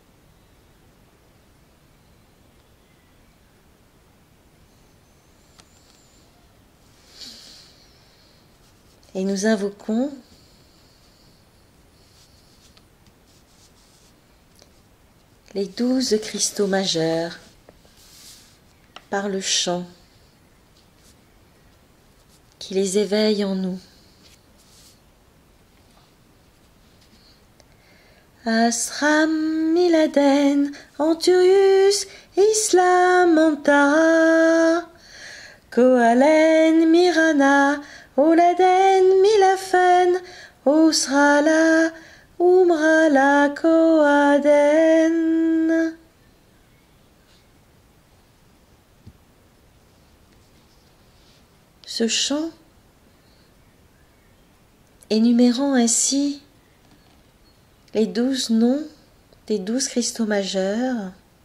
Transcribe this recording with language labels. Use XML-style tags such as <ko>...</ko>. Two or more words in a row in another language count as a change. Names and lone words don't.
<fr>Et nous invoquons les 12 cristaux majeurs par le chant qui les éveille en nous. Asram, Miladen, Anturius, Islam, Antara, Koalen, Mirana, Oladen, Milafen, Osrala, Umrala, Koaden. Ce chant, énumérant ainsi les 12 noms des 12 cristaux majeurs,</fr>